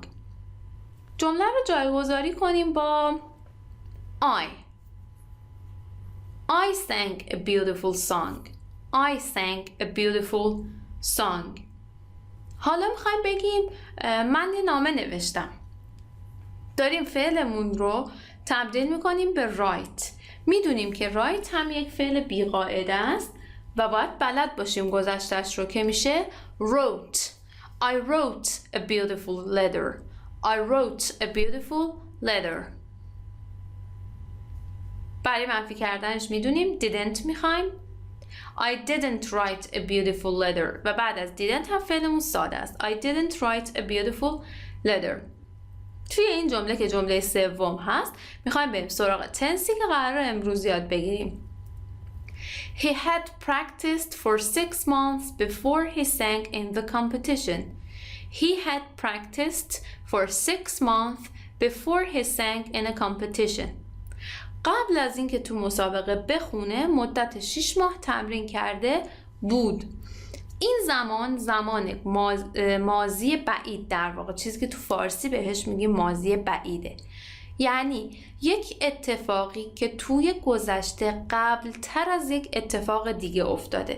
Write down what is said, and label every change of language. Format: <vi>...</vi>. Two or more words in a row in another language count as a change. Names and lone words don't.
<fa>جمله رو جایگذاری کنیم با</fa> <en>I sang a beautiful song. I sang a beautiful song.</en> <fa>حالا میخوایم بگیم من یه نامه نوشتم. داریم فعلمون رو تبدیل میکنیم به write. میدونیم که write هم یک فعل بیقاعده است و باید بلد باشیم گذشتهش رو که میشه wrote.</fa> <en>I wrote a beautiful letter. I wrote a beautiful letter.</en> <fa>برای منفی کردنش میدونیم didn't میخوایم.</fa> <en>I didn't write a beautiful letter</en> <fa>و بعد از didn't هم فعلمون ساده است.</fa> <en>I didn't write a beautiful letter.</en> <fa>توی این جمله که جمله سوم هست میخوایم بریم سراغ تنسی که قراره امروز یاد بگیریم.</fa> <en>He had practiced for 6 months before he sang in the competition. He had practiced for 6 months before he sang in a competition.</en> <fa>قبل از اینکه تو مسابقه بخونه مدت 6 ماه تمرین کرده بود. این زمان ماضی بعید در واقع، چیزی که تو فارسی بهش میگیم ماضی بعیده. یعنی یک اتفاقی که توی گذشته قبل تر از یک اتفاق دیگه افتاده.</fa>